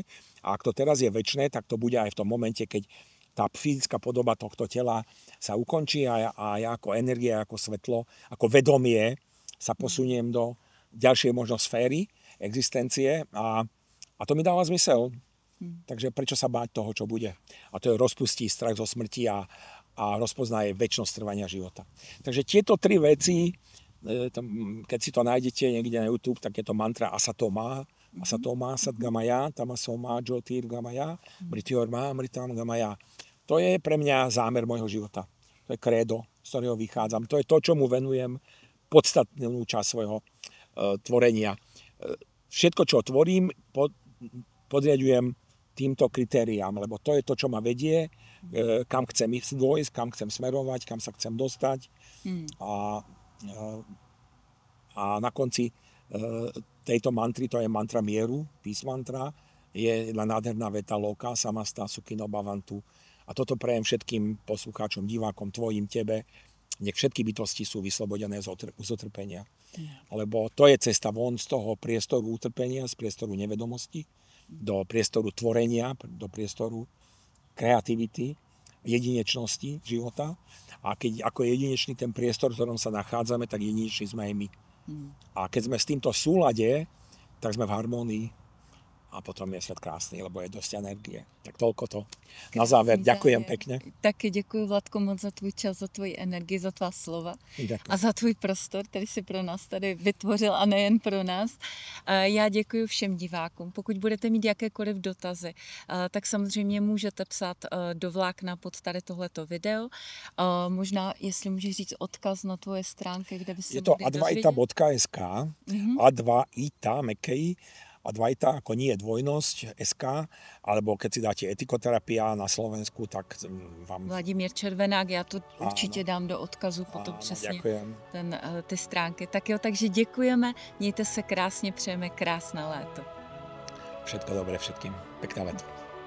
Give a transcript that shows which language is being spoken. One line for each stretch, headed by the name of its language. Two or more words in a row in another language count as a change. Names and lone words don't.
Slovak: A ak to teraz je večné, tak to bude aj v tom momente, keď tá fyzická podoba tohto tela sa ukončí a ja ako energia, ako svetlo, ako vedomie sa posuniem do ďalšej možno sféry existencie a to mi dáva zmysel. Takže prečo sa báť toho, čo bude? A to je rozpustí strach zo smrti a rozpoznaje večnosť trvania života. Takže tieto tri veci, keď si to nájdete niekde na YouTube, tak je to mantra
Sanskrit: असतो मा सद्गमय तमसो मा ज्योतिर्गमय मृत्योर्मा अमृतं गमय.
Slovak: To je pre mňa zámer môjho života. To je krédo, z ktorého vychádzam. To je to, čomu venujem podstatnú časť svojho tvorenia. Všetko, čo tvorím, podriadujem týmto kritériám, lebo to je to, čo ma vedie, kam chcem ísť dôjsť, kam chcem smerovať, kam sa chcem dostať. A na konci tejto mantry, to je mantra mieru,
English: peace mantra,
Slovak: je nádherná veta
Sanskrit: लोकाः समस्ताः सुखिनो भवन्तु.
Slovak: A toto prajem všetkým poslucháčom, divákom, tvojim, tebe. Nech všetky bytosti sú vyslobodené z utrpenia. Lebo to je cesta von z toho priestoru utrpenia, z priestoru nevedomosti, do priestoru tvorenia, do priestoru kreativity, jedinečnosti života. A keď ako jedinečný ten priestor, v ktorom sa nachádzame, tak jedineční sme aj my. A keď sme s týmto v súlade, tak sme v harmónii. A potom je svet krásny, lebo je dosť energie. Tak toľko to. Na záver, ďakujem pekne.
Czech: Taky děkuji, Vladko, moc za tvůj čas, za tvoji energii, za tvá slova.
Slovak: Ďakujem.
Czech: A za tvůj prostor, který si pro nás tady vytvořil a nejen pro nás. Já děkuji všem divákům. Pokud budete mít jakékoliv dotazy, tak samozřejmě můžete psát do vlákna pod tady tohleto video. Možná, jestli můžeš říct odkaz na tvoje stránky, kde by se je to mohli dozvědět.
Slovak: advaita.sk Advaita, mekej, Advaita, ako nie je dvojnosť, SK, alebo keď si dáte etikoterapia na Slovensku, tak vám... Vladimír Červenák,
Czech: já to určitě dám do odkazu potom přesně ty stránky. Tak jo, takže děkujeme, mějte se krásně, přejeme krásné léto.
Slovak: Všetko dobré všetkým. Pekné leto.